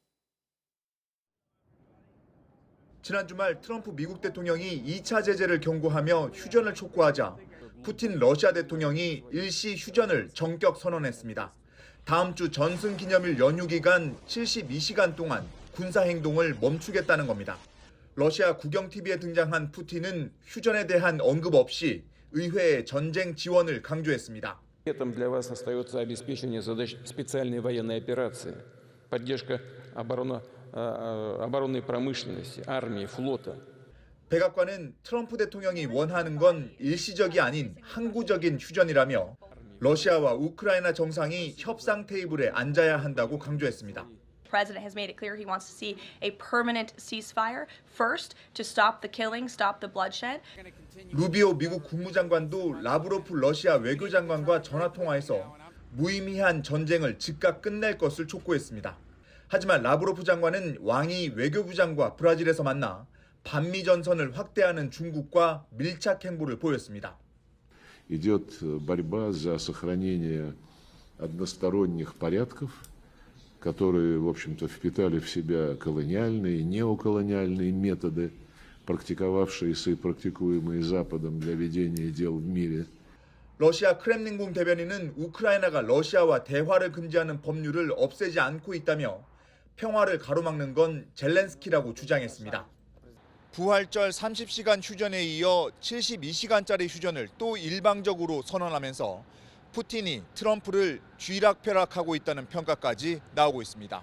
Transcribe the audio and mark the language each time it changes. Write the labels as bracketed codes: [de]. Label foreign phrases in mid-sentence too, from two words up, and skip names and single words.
[ko] 지난 주말 트럼프 미국 대통령이 2차 제재를 경고하며 휴전을 촉구하자 푸틴 러시아 대통령이 일시 휴전을 전격 선언했습니다. 다음 주 전승 기념일 연휴 기간 72시간 동안 군사행동을 멈추겠다는 겁니다. 러시아 국영 TV에 등장한 푸틴은 휴전에 대한 언급 없이 의회의 전쟁 지원을 강조했습니다. [ru] Приоритетом для вас остается обеспечение задач специальной военной операции, поддержка оборонной промышленности, армии, флота. [ko] 백악관은 트럼프 대통령이 원하는 건 일시적이 아닌 항구적인 휴전이라며 러시아와 우크라이나 정상이 협상 테이블에 앉아야 한다고 강조했습니다. [en] The president has made it clear he wants to see a permanent ceasefire first to stop the killing, stop the bloodshed. [ko] 루비오 미국 국무장관도 라브로프 러시아 외교장관과 전화 통화에서 무의미한 전쟁을 즉각 끝낼 것을 촉구했습니다. 하지만 라브로프 장관은 왕이 외교부장과 브라질에서 만나 반미 전선을 확대하는 중국과 밀착 행보를 보였습니다. [ru] Идет борьба за сохранение односторонних порядков, которые, в общем-то, впитали в себя колониальные и неоколониальные методы, практиковавшиеся и практикуемые Западом для ведения дел в мире. [ko] 러시아 크렘린궁 대변인은 우크라이나가 러시아와 대화를 금지하는 법률을 없애지 않고 있다며 평화를 가로막는 건 젤렌스키라고 주장했습니다. 부활절 30시간 휴전에 이어 72시간짜리 휴전을 또 일방적으로 선언하면서 푸틴이 트럼프를 쥐락펴락하고 있다는 평가까지 나오고 있습니다.